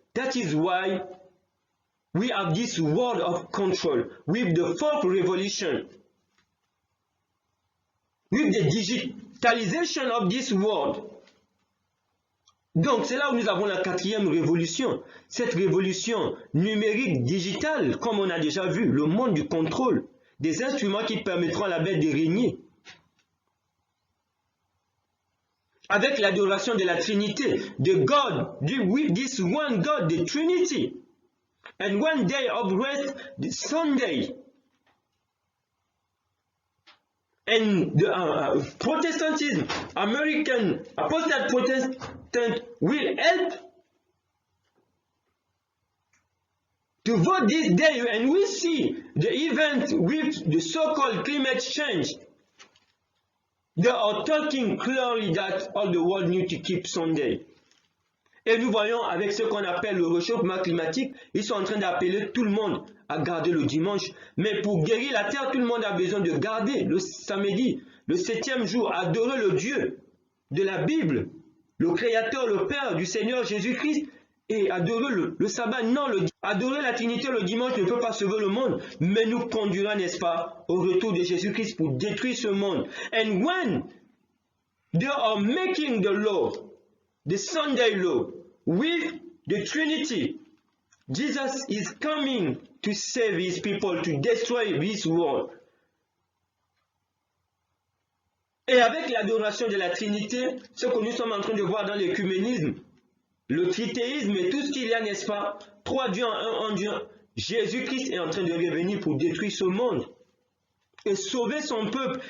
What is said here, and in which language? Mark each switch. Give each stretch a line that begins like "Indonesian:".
English: That is why we have this world of control with the fourth revolution, with the digitalization of this world.
French: Donc c'est là où nous avons la quatrième révolution, cette révolution numérique digitale, comme on a déjà vu, le monde du contrôle, des instruments qui permettront à la bête de régner. Avec l'adoration de la Trinité,
English: the God, with this one God, the Trinity. And one day of rest, the Sunday. And the Protestantism, American apostate Protestant will help to vote this day, and we see the event with the so-called climate change. They are talking clearly that all the world need to keep Sunday.
French: Et nous voyons avec ce qu'on appelle le réchauffement climatique, ils sont en train d'appeler tout le monde à garder le dimanche. Mais pour guérir la terre, tout le monde a besoin de garder le samedi, le 7e jour, adorer le Dieu de la Bible, le Créateur, le Père du Seigneur Jésus-Christ, et adorer le sabbat. Non, adorer la Trinité le dimanche ne peut pas sauver le monde, mais nous conduira, n'est-ce pas, au retour de Jésus-Christ pour détruire ce monde.
English: And when they are making the law, the Sunday law, with the Trinity, Jesus is coming to save his people, to destroy this world.
French: Et avec l'adoration de la Trinité, ce que nous sommes en train de voir dans l'écuménisme, le trithéisme et tout ce qu'il y a, n'est-ce pas, trois dieux en un Dieu, Jésus-Christ est en train de revenir pour détruire ce monde et sauver son peuple.